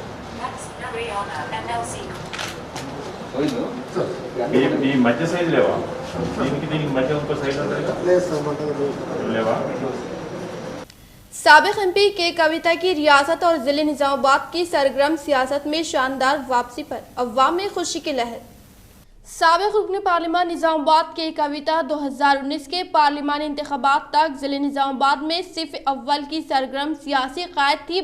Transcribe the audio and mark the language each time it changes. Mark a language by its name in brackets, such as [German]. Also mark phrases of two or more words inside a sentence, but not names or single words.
[Telugu] ఈ మధ్య సైజు లేవా? దీనికి మధ్య ఇంకో సైజు ఉంటుంది లేవా? [Urdu] سابق ایم پی کے کویتا کی ریاست اور ضلع نظام آباد کی سرگرم سیاست میں شاندار واپسی پر عوام میں خوشی کی لہر. سابق رکن پارلیمان نظام آباد کے کویتا 2019 کے پارلیمانی انتخابات تک ضلع نظام آباد میں صف اول کی سرگرم سیاسی قائد تھی۔